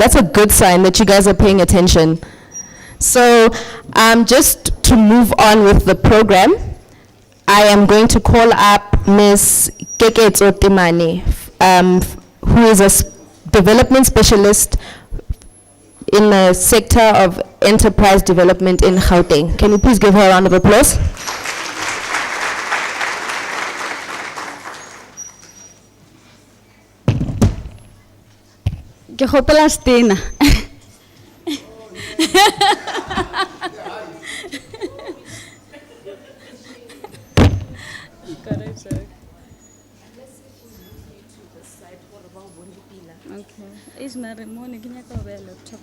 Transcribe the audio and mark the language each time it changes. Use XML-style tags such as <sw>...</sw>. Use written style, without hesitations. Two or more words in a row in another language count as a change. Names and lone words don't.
<en>That's a good sign that you guys are paying attention. So just to move on with the program, I am going to call up Ms. Keketso Temane, who is a development specialist in the sector of enterprise development in Gauteng. Can you please give her a round of applause?</en> <nso>Ke gopela Stena.</nso> <en>Okay. It's not a morning. Can you go away laptop?</en>